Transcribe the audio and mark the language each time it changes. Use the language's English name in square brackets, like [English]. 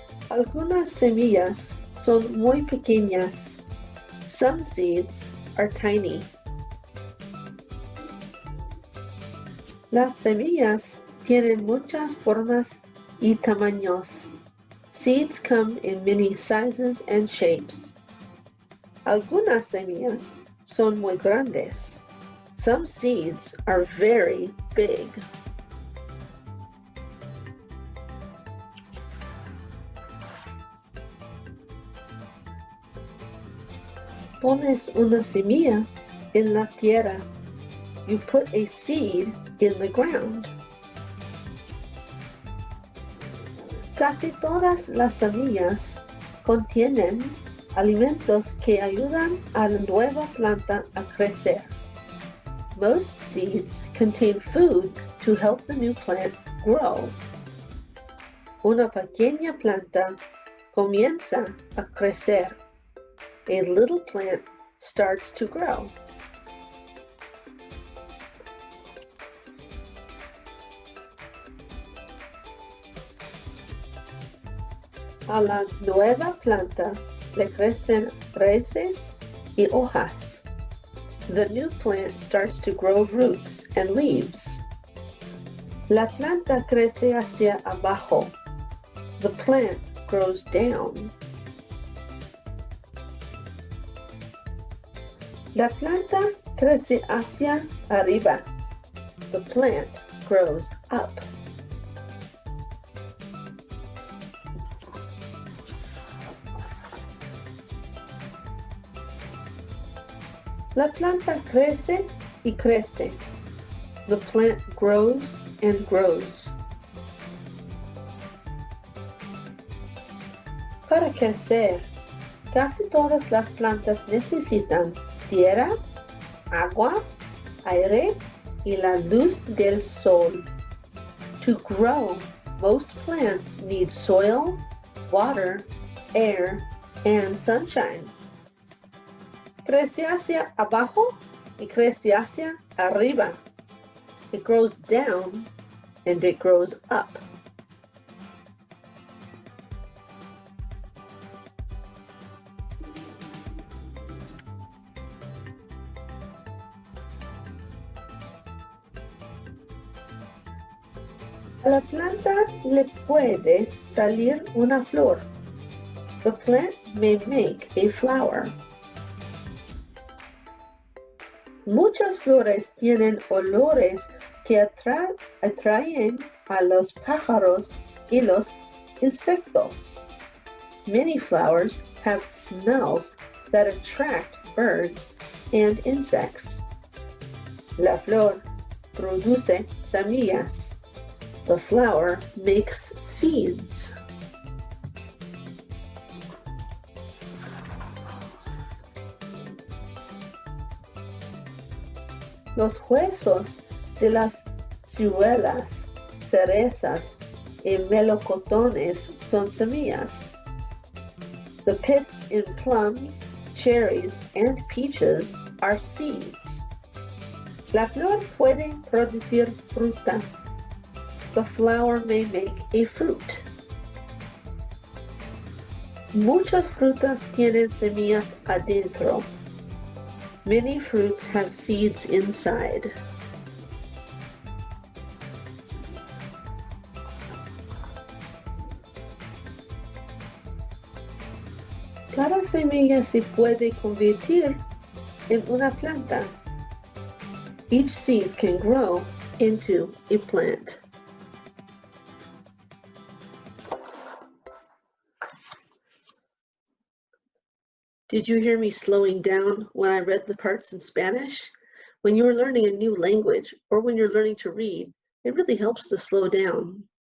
[Spanish] Algunas semillas son muy pequeñas. [English] Some seeds are tiny. [Spanish] Las semillas tienen muchas formas y tamaños. [English] Seeds come in many sizes and shapes. [Spanish] Algunas semillas son muy grandes. [English] Some seeds are very big. [Spanish] Pones una semilla en la tierra. [English] You put a seed in the ground. [Spanish] Casi todas las semillas contienen alimentos que ayudan a la nueva planta a crecer. [English] Most seeds contain food to help the new plant grow. [Spanish] Una pequeña planta comienza a crecer. [English] A little plant starts to grow. [Spanish] A la nueva planta le crecen raíces y hojas. [English] The new plant starts to grow roots and leaves. [Spanish] La planta crece hacia abajo. [English] The plant grows down. [Spanish] La planta crece hacia arriba. [English] The plant grows up. [Spanish] La planta crece y crece. [English] The plant grows and grows. [Spanish] Para crecer, casi todas las plantas necesitan tierra, agua, aire y la luz del sol. [English] To grow, most plants need soil, water, air, and sunshine. [Spanish] Crece hacia abajo y crece hacia arriba. [English] It grows down and it grows up. [Spanish] A la planta le puede salir una flor. [English] The plant may make a flower. [Spanish] Muchas flores tienen olores que atraen a los pájaros y los insectos. [English] Many flowers have smells that attract birds and insects. [Spanish] La flor produce semillas. [English] The flower makes seeds. [Spanish] Los huesos de las ciruelas, cerezas y melocotones son semillas. [English] The pits in plums, cherries, and peaches are seeds. [Spanish] La flor puede producir fruta. [English] The flower may make a fruit. [Spanish] Muchas frutas tienen semillas adentro. [English] Many fruits have seeds inside. [Spanish] Cada semilla se puede convertir en una planta. [English] Each seed can grow into a plant. Did you hear me slowing down when I read the parts in Spanish? When you're learning a new language or when you're learning to read, it really helps to slow down.